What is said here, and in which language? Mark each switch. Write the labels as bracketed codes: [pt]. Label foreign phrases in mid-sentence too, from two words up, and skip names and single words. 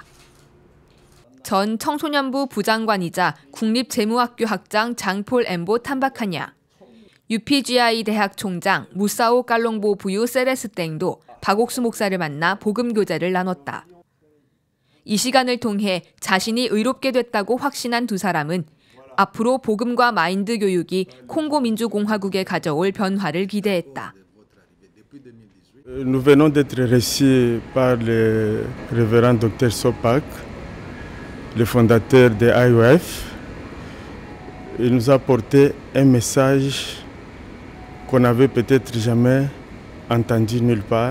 [ko] 전 청소년부 부장관이자 국립재무학교 학장 장폴 엠보 탐바카냐, UPGI 대학 총장 무사오 깔롱보 부유 세레스땡도 박 옥수 목사를 만나 복음 교제를 나눴다. 이 시간을 통해 자신이 의롭게 됐다고 확신한 두 사람은 앞으로 복음과 마인드 교육이 콩고 민주공화국에 가져올 변화를 기대했다. [fr] Nous venons d'être reçus par le révérend Dr Sopak, le fondateur de IOF. Il nous a apporté un message qu'on n'avait peut-être jamais entendu nulle part.